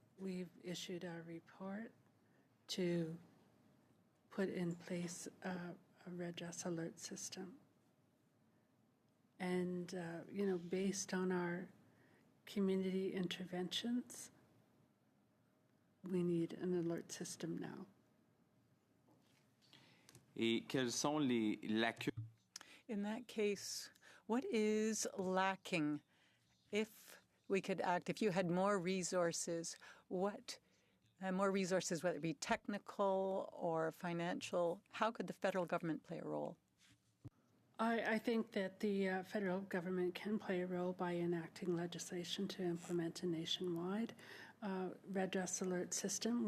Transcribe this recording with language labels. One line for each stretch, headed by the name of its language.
English: We've issued our report to put in place a red dress alert system. And, based on our community interventions, we need an alert system now.
French: Et quelles sont les lacunes?
English: In that case, what is lacking? If we could act, if you had more resources, whether it be technical or financial, how could the federal government play a role? I think that the federal government can play a role by enacting legislation to implement a nationwide red dress alert system.